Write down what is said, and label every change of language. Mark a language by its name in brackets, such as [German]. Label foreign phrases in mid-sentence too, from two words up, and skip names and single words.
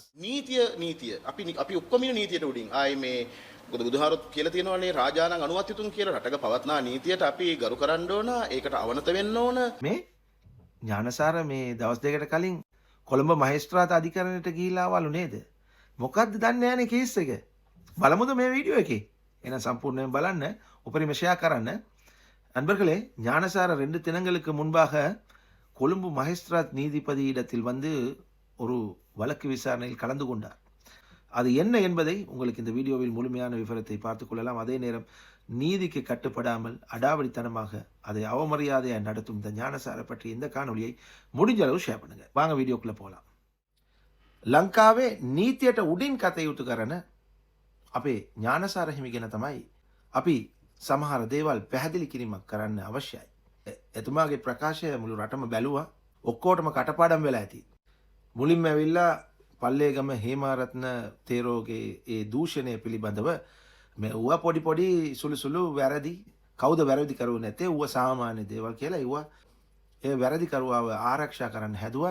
[Sinhala] නීතිය අපි ඔක්කොම ඉන්නේ නීතියට උඩින් ආයේ මේ මොකද බුදුහාරොත් කියලා තියෙනවානේ රාජානන් අනුවත් යුතුන් කියලා රටක පවත්නා නීතියට අපි ගරු කරන්න ඕන ඒකට අවනත වෙන්න ඕන මේ ඥානසාර මේ දවස් දෙකට කලින් කොළඹ මහේස්ත්‍රාත් අධිකරණයට ගිහිල්ලා ආවලු නේද? මොකද්ද දන්නේ නැහනේ කේස් එක. බලමුද මේ වීඩියෝ එකේ? එහෙනම් සම්පූර්ණයෙන් බලන්න උපරිම ෂෙයා කරන්න. [Tamil] நண்பர்களே ஞானசார 2 தினங்களுக்கு முன்பாக கொழும்பு மகேஸ்திராத் நீதிபதி இடத்தில் வந்து ஒரு வழக்கு விசாரணையில் கலந்து கொண்டார். அது என்ன என்பதை உங்களுக்கு இந்த வீடியோவில் முழுமையான விவரத்தை பார்த்துக் கொள்ளலாம். அதே நேரம் நீதிக்கு கட்டுப்படாமல் அடாவடித்தனமாக அதை அவமரியாதையாக நடத்தும் இந்த ஞானசார பற்றி இந்த காணொலியை முடிஞ்ச அளவு ஷேர் பண்ணுங்க. வாங்க வீடியோக்குள்ள போகலாம். [Sinhala] ලංකාවේ නීතියට උඩින් කටයුතු කරන අපේ ඥානසාර හිමි ගැන තමයි අපි සමහර දේවල් පැහැදිලි කිරීමක් කරන්න අවශ්‍යයි. එතුමාගේ ප්‍රකාශය මුළු රටම බැලුවා. ඔක්කොටම කටපාඩම් වෙලා ඇති. මුලින්ම ඇවිල්ලා පල්ලේගම හේමාරත්න තේරෝගේ ඒ දූෂණය පිළිබඳව මේ ඌව පොඩි සුළු වැරදි කවුද වැරදි කරුවේ නැත්තේ ඌව සාමාන්‍ය දේවල් කියලා ඌව ඒ වැරදි කරුවාව ආරක්ෂා කරන්න හැදුවා.